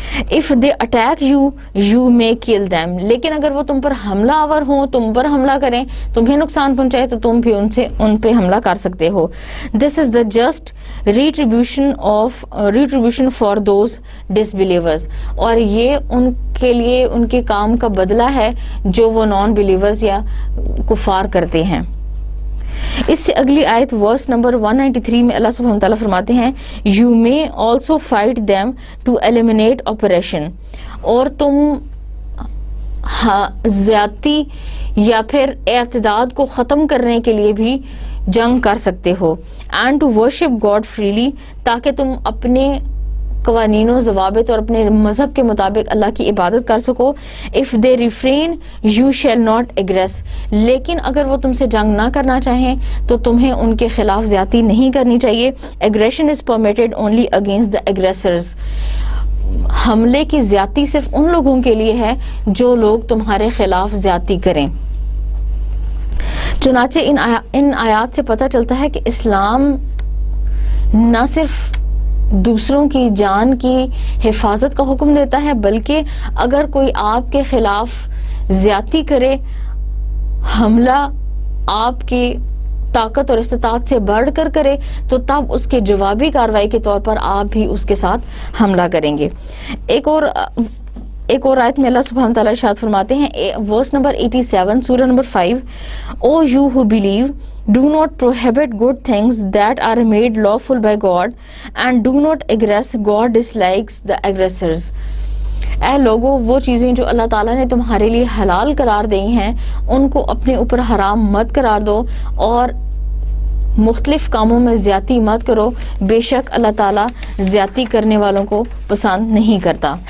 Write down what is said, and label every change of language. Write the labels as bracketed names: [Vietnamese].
[English] If they attack you, you may kill them. [Urdu] لیکن اگر وہ تم پر حملہ آور ہوں، تم پر حملہ کریں، تمہیں نقصان پہنچائے تو تم بھی ان پہ حملہ کر سکتے ہو. [English] This is the just retribution for those disbelievers. [Urdu] اور یہ ان کے لیے ان کے کام کا بدلہ ہے جو وہ نان بلیورز یا کفار کرتے ہیں. اس سے اگلی آیت ورس نمبر 193 میں اللہ سبحانہ وتعالیٰ فرماتے ہیں، [English] You may also fight them to eliminate oppression. [Urdu] اور تم زیادتی یا پھر اعتداد کو ختم کرنے کے لیے بھی جنگ کر سکتے ہو. [English] And to worship God freely. [Urdu] تاکہ تم اپنے قوانین و ضوابط اور اپنے مذہب کے مطابق اللہ کی عبادت کر سکو. [English] If they refrain, you shall not aggress. [Urdu] لیکن اگر وہ تم سے جنگ نہ کرنا چاہیں تو تمہیں ان کے خلاف زیادتی نہیں کرنی چاہیے. [English] Aggression is permitted only against the aggressors. [Urdu] حملے کی زیادتی صرف ان لوگوں کے لیے ہے جو لوگ تمہارے خلاف زیادتی کریں. چنانچہ ان آیات سے پتہ چلتا ہے کہ اسلام نہ صرف دوسروں کی جان کی حفاظت کا حکم دیتا ہے بلکہ اگر کوئی آپ کے خلاف زیادتی کرے، حملہ آپ کے طاقت اور استطاعت سے بڑھ کر کرے تو تب اس کے جوابی کارروائی کے طور پر آپ بھی اس کے ساتھ حملہ کریں گے. ایک اور آیت میں اللہ سبحانہ تعالیٰ ارشاد فرماتے ہیں, ورس نمبر 87 سورہ number 5, [English] O you who believe, do not prohibit good things that are made lawful by God, and do not aggress. God dislikes the aggressors. [Urdu] اے لوگو, وہ چیزیں جو اللہ تعالیٰ نے تمہارے لیے حلال قرار دی ہیں ان کو اپنے اوپر حرام مت قرار دو اور مختلف کاموں میں زیادتی مت کرو, بے شک اللہ تعالیٰ زیادتی کرنے والوں کو پسند نہیں کرتا.